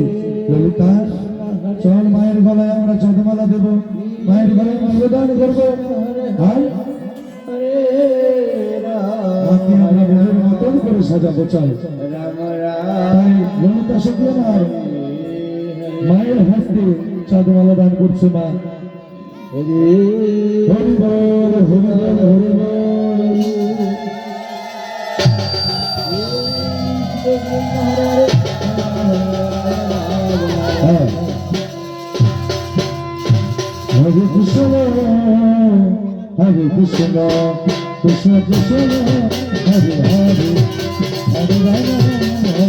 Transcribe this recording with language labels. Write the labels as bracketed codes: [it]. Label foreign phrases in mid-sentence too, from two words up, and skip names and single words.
[bn] ললিতা চল মায়ের গলায় আমরা চাঁদমালা দেব, মায়ের গলায় মাল্যদান করবো, আর মাকে আমরা মনের মতন করে সাজাবো। চাই তাই ললিতা সখী আমার মায়ের হস্তে চাঁদমালা দান করছে। মা হরি হরি বল হরি বল হরি বল। [sa] Hare Krishna, Hare Krishna, Krishna Krishna, Hare Hare, Hare Rama.